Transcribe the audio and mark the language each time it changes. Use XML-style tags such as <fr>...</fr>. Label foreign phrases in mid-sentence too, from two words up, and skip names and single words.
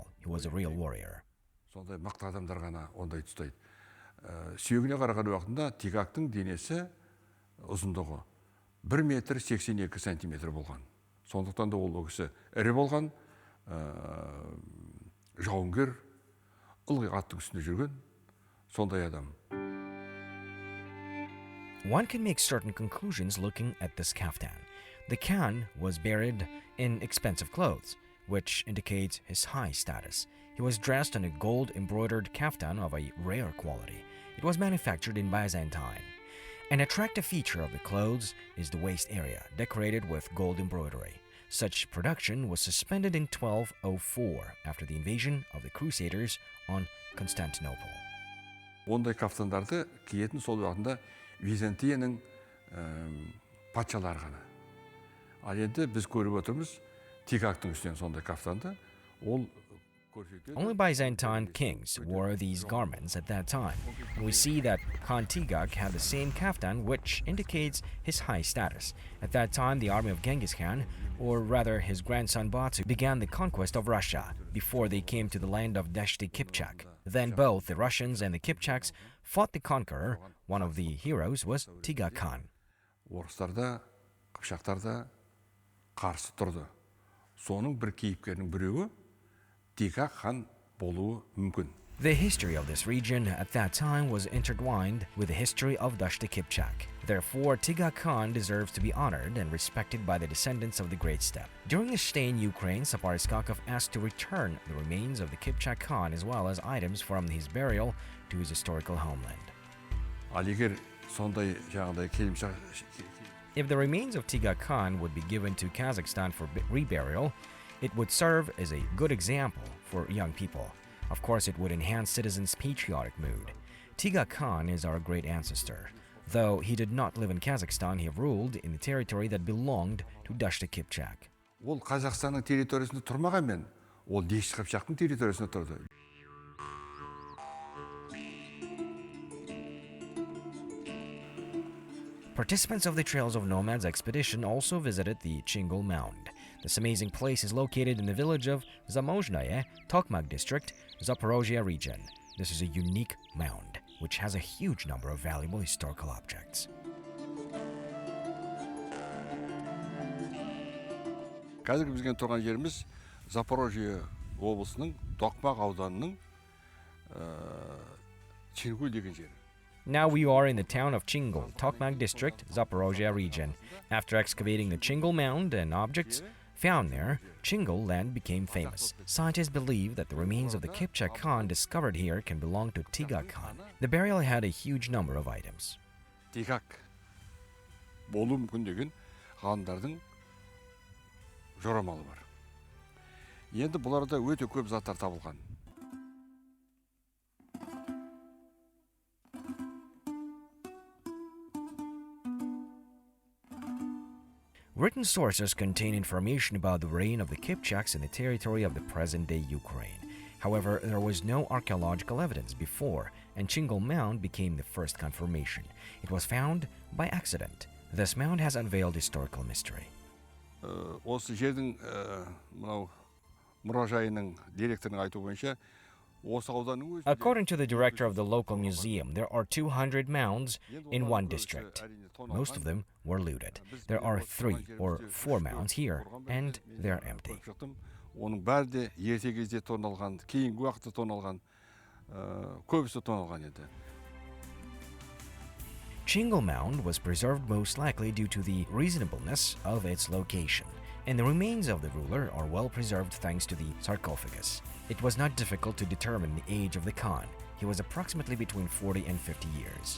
<en>He was a real warrior.</en> <kk>Сондай мықты адамдар ғана ондай ұстайды. Сүйегіне қараған уақытында Тигактың денесі ұзындығы 1 метр 82 сантиметр болған. Сондықтан да ол кісі ірі болған, жауынгер, ылғи аттың үстінде жүрген, сондай адам.</kk> <en>One can make certain conclusions looking at this kaftan. The Khan was buried in expensive clothes, which indicates his high status. He was dressed in a gold-embroidered kaftan of a rare quality. It was manufactured in Byzantine. An attractive feature of the clothes is the waist area, decorated with gold embroidery. Such production was suspended in 1204 after the invasion of the Crusaders on Constantinople.</en> <kk>Ондай кафтандарды киетін сол уақытында Византияның патшалары ғана. Ал енді біз көріп отырмыз Тигактың үстінен сондай кафтанды. Ол</kk> <en>Only Byzantine kings wore these garments at that time, and we see that Khan Tigak had the same kaftan, which indicates his high status. At that time, the army of Genghis Khan, or rather his grandson Batu, began the conquest of Russia before they came to the land of Dashti Kipchak. Then both the Russians and the Kipchaks fought the conqueror. One of the heroes was Tigak Khan.</en> <kk>Орыстарда, Қыпшақтарда қарсы тұрды. Соның бір кейіпкерінің біреуі Тигак хан болуы мүмкін.</kk> <en>The history of this region at that time was intertwined with the history of Dashti Kipchak. Therefore, Tigak Khan deserves to be honored and respected by the descendants of the Great Steppe. During his stay in Ukraine, Sapar Iskakov asked to return the remains of the Kipchak Khan as well as items from his burial to his historical homeland.</en> <kk>Ал егер сондай жаңағыдай келімшақ</kk> <en>If the remains of Tigak Khan would be given to Kazakhstan for reburial, it would serve as a good example for young people. Of course, it would enhance citizens' patriotic mood. Tigak Khan is our great ancestor. Though he did not live in Kazakhstan, he ruled in the territory that belonged to Dashti Kipchak.</en> <kk>Ол Қазақстанның территориясында тұрмағанмен, ол Дешті Қыпшақтың территориясында тұрды.</kk> <en>Participants of the Trails of Nomads expedition also visited the Chingul Mound. This amazing place is located in the village of Zamozhnaye, Tokmak district, Zaporozhye region. This is a unique mound, which has a huge number of valuable historical objects.</en> <kk>Қазір бізген тұрған жеріміз Запорожье облысының Токмак ауданының Chingul деген жері.</kk> <en>Now we are in the town of Chingul, Tokmak district, Zaporozhye region. After excavating the Chingul mound and objects Found there, Chingul land became famous. Scientists believe that the remains of the Kipchak Khan discovered here can belong to Tigak Khan. The burial had a huge number of items.</en> <kk>Tigak болу мүмкін деген ғалымдардың жорамалы бар. Енді бұларда өте көп заттар табылған.</kk> <en>Written sources contain information about the reign of the Kipchaks in the territory of the present-day Ukraine. However, there was no archaeological evidence before, and Chingul Mound became the first confirmation. It was found by accident. This mound has unveiled historical mystery.</en> <kk>Осы жердің мынау мұражайының директорының айтуы бойынша осы ауданның өзінде</kk> <en>According to the director of the local museum, there are 200 mounds in one district. Most of them were looted. There are 3 or 4 mounds here, and they're empty.</en> <kk>Оның бәрі де ерте кезде тоналған, кейінгі уақытта тоналған, көбісі тоналған еді.</kk> <en>Chingul Mound was preserved most likely due to the reasonableness of its location, and the remains of the ruler are well preserved thanks to the sarcophagus. It was not difficult to determine the age of the Khan. He was approximately between 40 and 50 years.</en>